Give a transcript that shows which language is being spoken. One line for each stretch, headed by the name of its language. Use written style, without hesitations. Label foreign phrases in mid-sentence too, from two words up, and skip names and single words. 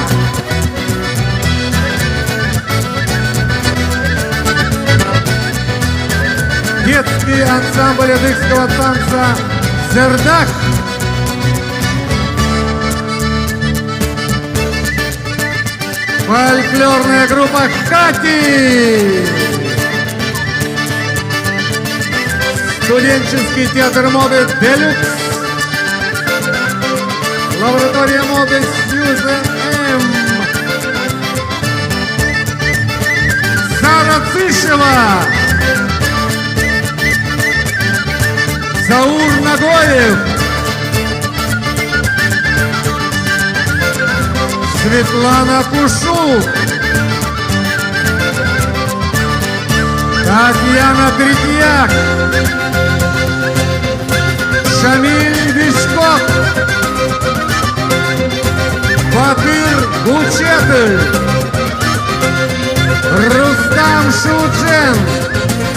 Russian: детский ансамбль адыгского танца «Зердак», фольклорная группа «Хати», студенческий театр моды «Делюкс», лаборатория моды «Сьюза М», Сара Цышева, Заур Нагоев, Светлана Кушук, Татьяна Третьяк, Шамиль Вишков, Батыр Гучетль, Рустам Шуджен,